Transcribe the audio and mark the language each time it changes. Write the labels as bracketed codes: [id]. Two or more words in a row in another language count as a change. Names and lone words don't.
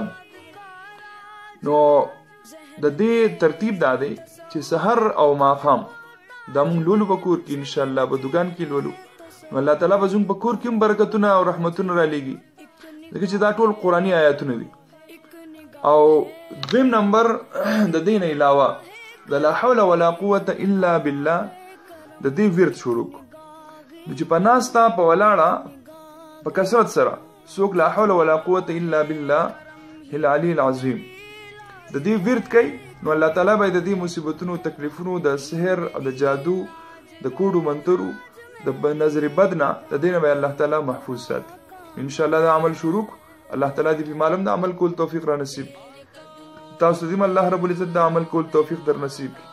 [ps] نو د دې ترتیب دا دی چې سحر او ماښام دا مونږ لولو په کور کې، انشاءالله په دکان کې لولو، نو الله تعالی به زموږ په کور کې هم برکتونه او رحمتونه را لېږي، ځکه چې دا ټول قرآني آیاتونه دي. او دویم نمبر د دې نه علاوه د [ar] لا حول ولا قوة الا بالله [ps] د دې ورد شروع کو، نو چې په ناسته په ولاړه په کثرت سره څوک [ar] لا حول ولا قوة الا بالله العلی العظیم [ps] د دې ورد کوي، نو الله تعالی به د دې مصیبتونو، تکلیفونو، د سحر او د جادو، د کوډو منترو، د نظر بد نه، د دې نه به الله تعالی محفوظ ساتي. انشاءالله دا عمل شروع کو، الله تعالی دې په معلوم د عمل کول توفیق را نصیب کړي، تاسو دې الله رب العزت د عمل کول توفیق در نصیب کړي.